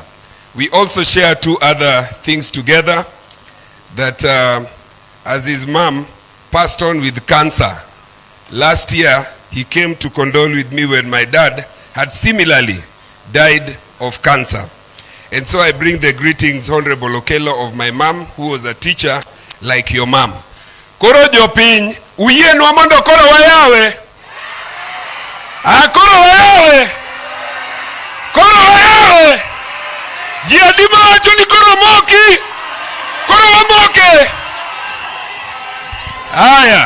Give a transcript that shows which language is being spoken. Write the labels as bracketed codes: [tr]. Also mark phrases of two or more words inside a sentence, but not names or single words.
[en] We also share 2 other things together, that as his mom passed on with cancer. Last year, he came to condole with me when my dad had similarly died of cancer. And so I bring the greetings, Honorable Okello, of my mom, who was a teacher like your mom. [luo] Koro jopiny, uyienwa mondo koro wayawe. Koro wayawe. Koro wayawe. Ji adima wacho ni koro moki. Koro wamoke. Aya.